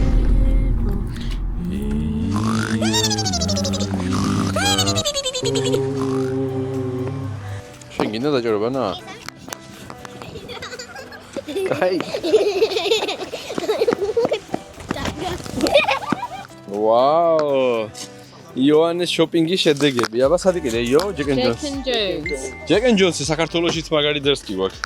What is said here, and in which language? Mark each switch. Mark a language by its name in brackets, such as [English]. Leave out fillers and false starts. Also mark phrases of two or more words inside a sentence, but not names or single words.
[English] Thank you. [Georgian] გაინდა დაჭერობანა? კაი. ვაუ. იოანეს შოპინგის შედეგები. აბა სად იყიდე? იო, Jack and Jones. Jack and Jones საქართველოშიც მაგარი ძერს კი გვაქვს.